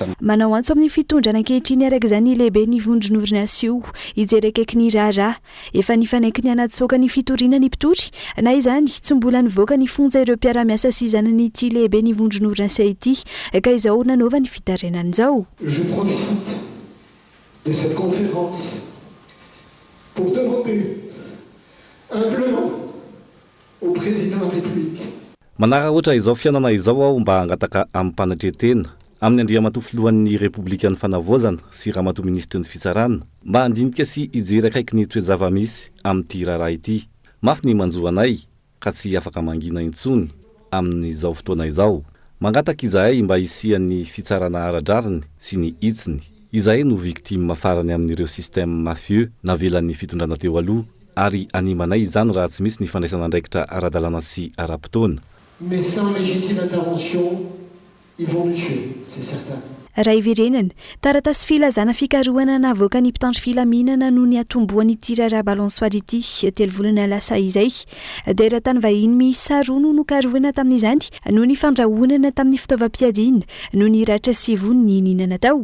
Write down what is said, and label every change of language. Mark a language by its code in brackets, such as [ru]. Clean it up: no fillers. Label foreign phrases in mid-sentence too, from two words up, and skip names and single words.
[mg] Manao antso amin'ny fitondrana ankehitriny araka izany lehibe ny vondrony orinasa io hijery akaiky ny raharaha efa nifanaiky ny anaty soka ny fitoriana ny mpitory na izany tsy mbola nivoaka ny fonja ireo mpiara-miasa sy zanany ity lehibe ny vondrony orinasa ity ka izao nanova ny fitarenany izao. [fr] Je profite de cette conférence pour demander humblement au président de la République. [mg] Manaraka ohatra izao fianana izao aho mba hangataka amin'ny mpanatretena amin'ny andriamatoa filohan'ny Republikan'ny Fanavozana sy ramatoa ministra ny fitsarana mba handinika sy hijery akaiky ny toe-java-misy amin'ity raharaha ity. Mafy ny manjo anay ka tsy afaka mangina intsony amin'izao fotoana izao. Mangataka izahay mba hisian'ny fitsarana ara-drariny sy ny hitsiny. Izahay no victime farany amin'ireo [fr] système mafieux [mg] navelan'ny fitondrana teo aloha ary animanay izany raha tsy misy ny fandraisana andraikitra ara-dalàna sy ara-potoana. [fr] Mais sans légitime intervention, ils vont nous tuer, c'est certain. [mg] Raha iverenana taratasy filazana fikarohana navoaka ny mpitandro filaminana no ny atomboan'ity raharaha balansoary ity 3 volana lasa izay dia raha tany vahiny miisa 2 no nokarohana tamin'izany no ny fandrahonana tamin'ny fitaovam-piadiana no ny ratra sivony ny ninana tao.